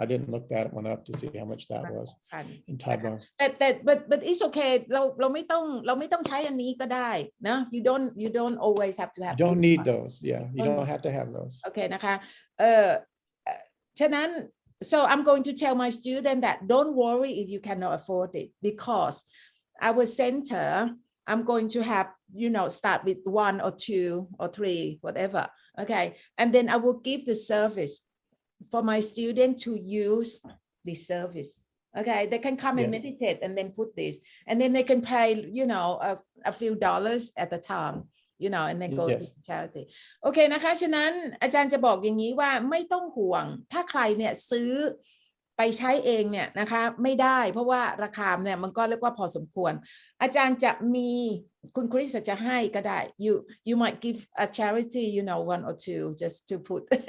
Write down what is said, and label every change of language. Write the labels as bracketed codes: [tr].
[en] I didn't look that one up to see how much that was in Thai baht. But it's okay [th] เราไม่ต้องใช้อันนี้ก็ได้นะ [en] you don't always have to have. You don't need those. Yeah, you don't have to have those. [th] โอเคนะคะฉะนั้น [en] so I'm going to tell my student that don't worry if you cannot afford it because our center I'm going to have start with 1 or 2 or 3 whatever, okay, and then I will give the service for my student to use this service. Okay, they can come and meditate and then put this, and then they can pay, a few dollars at a time, and then go to charity. [th] โอเคนะคะฉะนั้นอาจารย์จะบอกอย่างนี้ว่าไม่ต้องห่วงถ้าใครเนี่ยซื้อไปใช้เองเนี่ยนะคะไม่ได้เพราะว่าราคาเนี่ยมันก็เรียกว่าพอสมควรอาจารย์จะมีคุณคริสจะให้ก็ได้ [en] you might give a charity 1 or 2 just to put.